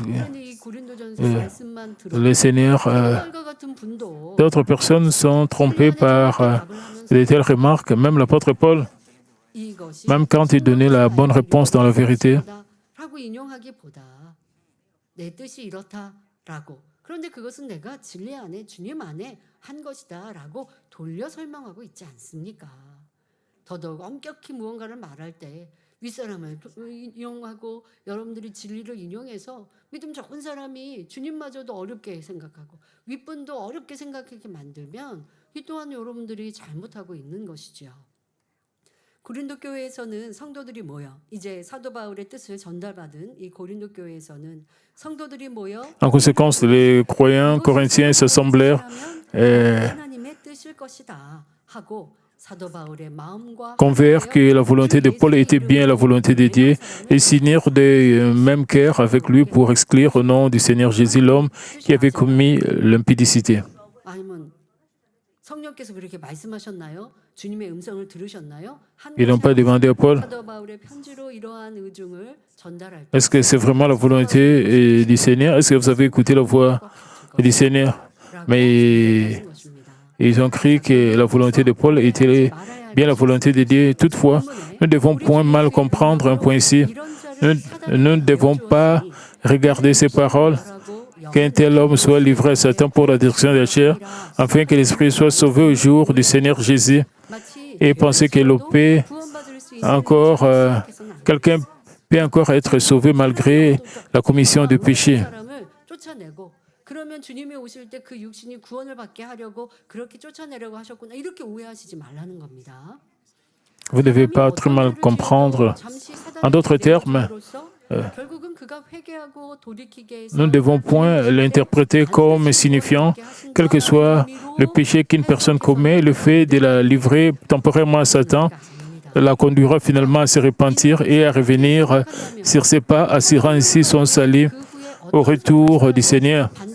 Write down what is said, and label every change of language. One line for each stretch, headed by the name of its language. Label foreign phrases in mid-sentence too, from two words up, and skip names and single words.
French: » Le Seigneur, d'autres personnes sont trompées par de telles remarques, même l'apôtre Paul, même quand il donnait la bonne réponse dans la vérité.
Korean: 그런데 그것은 내가 진리 안에 주님 안에 한 것이다라고 돌려 설명하고 있지 않습니까? 더더욱 엄격히 무언가를 말할 때 윗사람을 인용하고 여러분들이 진리를 인용해서 믿음 좋은 사람이 주님마저도 어렵게 생각하고 윗분도 어렵게 생각하게 만들면 이 또한 여러분들이 잘못하고 있는 것이죠. 고린도 교회에서는 성도들이 모여 이제 사도 바울의 뜻을 전달받은 이 고린도 교회에서는 성도들이 모여
French: En conséquence, les croyants corinthiens s'assemblèrent
Korean: 하나님의 뜻일 것이다 하고 사도 바울의 마음과
French: convinrent que la volonté de Paul était bien la volonté de Dieu et signèrent de même cœur avec lui pour exclure au nom du Seigneur Jésus l'homme qui avait commis l'impudicité.
Korean: 성령께서 그렇게 말씀하셨나요? 주님의 음성을 들으셨나요?
French: Ils n'ont pas demandé à Paul,
Korean: 사도 바울의 편지로 이러한 의중을 전달할 때
French: est-ce que c'est vraiment la volonté du Seigneur? Est-ce que vous avez écouté la voix du Seigneur? Mais ils ont cru que la volonté de Paul était bien la volonté de Dieu. Toutefois, nous ne devons point mal comprendre un point ici. Nous ne devons pas regarder ces paroles qu'un tel homme soit livré à Satan pour la destruction de la chair, afin que l'esprit soit sauvé au jour du Seigneur Jésus, et penser que l'OP, encore, quelqu'un peut encore être sauvé malgré la commission du péché.
Korean: 그러면 주님이 오실 때 그 육신이 구원을 받게 하려고 그렇게 쫓아내려고 하셨구나. 이렇게 오해하시지 말라는 겁니다.
French: Vous ne devez pas très mal comprendre. En d'autres termes, nous ne devons point l'interpréter comme signifiant, quel que soit le péché qu'une personne commet, le fait de la livrer temporairement à Satan la conduira finalement à se repentir et à revenir sur ses pas, assurant ainsi son salut au retour du Seigneur.